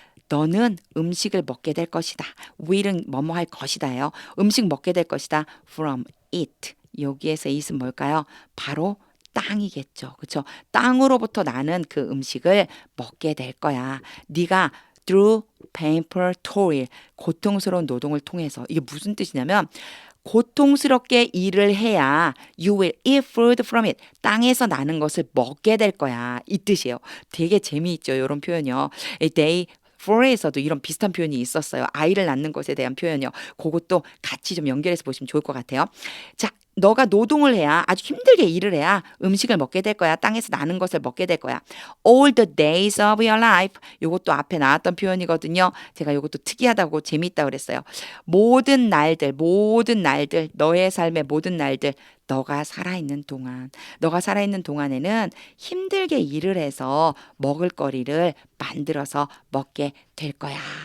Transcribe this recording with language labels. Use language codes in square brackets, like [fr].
[ko] 너는 음식을 먹게 될 것이다. will은 뭐뭐 할 것이다요. 음식 먹게 될 것이다. [en] from it. [ko] 여기에서 it은 뭘까요? 바로 땅이겠죠. 그렇죠? 땅으로부터 나는 그 음식을 먹게 될 거야. 네가 [en] through painful toil. [ko] 고통스러운 노동을 통해서. 이게 무슨 뜻이냐면 고통스럽게 일을 해야 [en] you will eat food from it. [ko] 땅에서 나는 것을 먹게 될 거야. 이 뜻이에요. 되게 재미있죠. 이런 표현이요. They for에서도 이런 비슷한 표현이 있었어요. 아이를 낳는 것에 대한 표현이요. 그것도 같이 좀 연결해서 보시면 좋을 것 같아요. 자, 너가 노동을 해야 아주 힘들게 일을 해야 음식을 먹게 될 거야. 땅에서 나는 것을 먹게 될 거야. [en] All the days of your life. [ko] 이것도 앞에 나왔던 표현이거든요. 제가 이것도 특이하다고 재미있다고 그랬어요. 모든 날들, 너의 삶의 모든 날들, 너가 살아있는 동안에는 힘들게 일을 해서 먹을 거리를 만들어서 먹게 될 거야.